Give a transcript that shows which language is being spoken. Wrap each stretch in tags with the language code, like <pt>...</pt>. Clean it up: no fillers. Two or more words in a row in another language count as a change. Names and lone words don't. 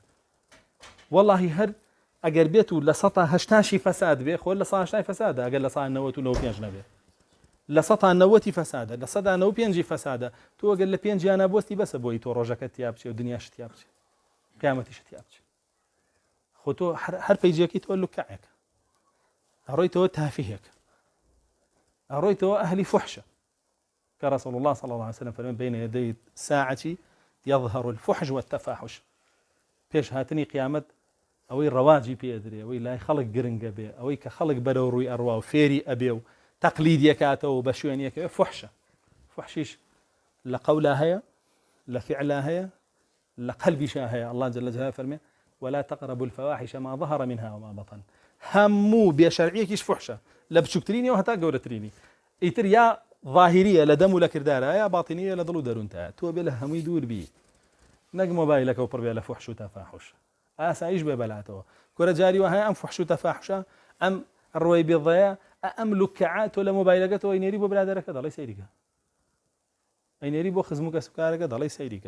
<ckb>وەڵڵاهی هەر ئەگەر بێت و لە 180 فەساد بێ، خۆ لە 180 فەسادە، ئەگەر لە 195 نەبێ، لە 190 فەسادە، لە 195 فەسادە. تۆ ئەگەر لە 5 یانە بۆستی بەسە بۆی تۆ ڕۆژەکە تیا بچێ و دنیاش تیا بچێ، قیامەتیش تیا بچێ. خۆ تۆ هەر پەیجێکی تۆ لوکعێکە، ئەڕۆیتەوە تافیهێکە، ئەڕۆیتەوە ئەهلی فحشە.</ckb> <ar>کە رسول الله صلى الله عليه وسلم فرمى بين يدي الساعة يظهر الفحش والتفاحش.</ar> <ckb>پێش هاتنی قیامەت ئەوەی ڕەواجی پێدرێ، ئەوەی لای خەڵک گرنگە بێ، ئەوەی کە خەڵک بەرەو ڕووی ئەڕوا و فێری ئەبێ و تەقلیدیەکاتەوە بە شوێنیەکەوێ. فحشە، فحشیش لە قەولا هەیە، لە فعلا هەیە، لە قەلبیشا هەیە.</ckb> <ar>الله جل جلاله فەرمێ ولا تقربوا الفواحش ما ظهر منها وما بطن.</ar> <ckb>هەموو بێشەرعیەکیش فحشە، لە بچووکترینی و هەتا گەورەترینی. ئیتر یا ظاهریە لە دەم و لە کردارە، یا باتینیە لە دڵ و دەروونتە. تۆ بێ لە هەمووی دوور بی، نەک مۆبایلەکە و پڕ بێ لە فحش و تەفاحش. ئاسایش بێ بەلاتەوە. کۆرە جاری وهەیە ئەم فحش و تەفاحشە، ئەم ڕۆی بێضەیە، ئەم لوکعە تۆ لە مۆبایلەکەتەوە ئەینێری بۆ برادەرەکە دەڵێ سەیریکە، ئەینێری بۆ خزم و کەسوکارەکە دەڵێ سەیریکە.</ckb>